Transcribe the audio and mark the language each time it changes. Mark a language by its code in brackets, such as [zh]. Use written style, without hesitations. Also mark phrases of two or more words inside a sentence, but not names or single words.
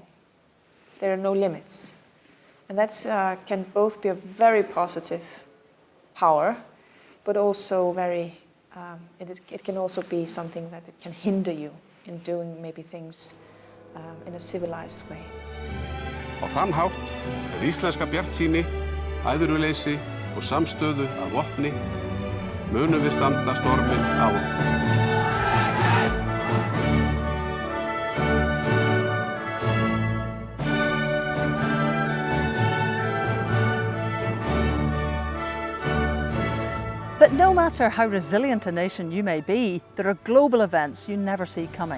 [en] There are no limits. And that can both be a very positive power, but also very, it can also be something that it can hinder you in doing maybe things in a civilized way. [is] Á þann hátt íslenska bjartsýni, æðruleysi og samstöðu að vopni munum við standa storminn á okkur. [en] But no matter how resilient a nation you may be, there are global events you never see coming.